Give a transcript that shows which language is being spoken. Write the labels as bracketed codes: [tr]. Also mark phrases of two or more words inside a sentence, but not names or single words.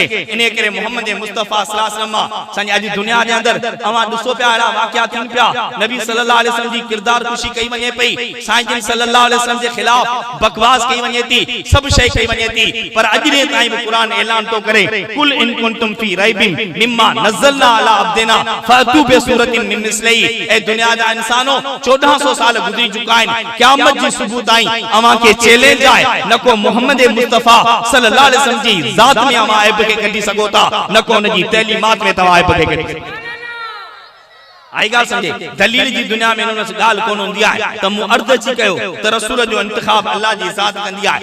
[sd] इन करे मोहम्मद मुस्तफ़ा [ar] صلى الله عليه وسلم [sd] असांजे अॼु दुनिया जे अंदरि अवां ॾिसो पिया अहिड़ा वाक़िया थियनि पिया, नबी [ar] صلى الله عليه وسلم [sd] जी किरदार कुशी कई वञे पई, साईं जिन [ar] صلى الله عليه وسلم [sd] जे ख़िलाफ़ बकवास कई वञे थी, सभु शइ कई वञे थी। पर अॼु ॾींहं ताईं बि क़ुरान ऐलान तो करे, [ar] قل إن كنتم في ريب مما نزلنا على عبدنا فأتوا بسورة من مثله. [sd] ए दुनिया जा इंसानो 1400 साल गुज़री चुका आहिनि, क़यामत जी सुबुह ताईं अवां खे चैलेंज आहे, न को मोहम्मद मुस्तफ़ा [ar] صلى الله عليه وسلم [sd] जी ज़ात में अवां ऐब खे कढी सघो था, न को उन जी तैलीमात में तवां ऐब खे कढी सघो। आई ॻाल्हि सम्झे, दलील जी दुनिया में हुन ॻाल्हि कोन हूंदी आहे त मूं अर्ज़ अची कयो त रसूल जो इंतिखाब अल्लाह जी ज़ात कंदी आहे।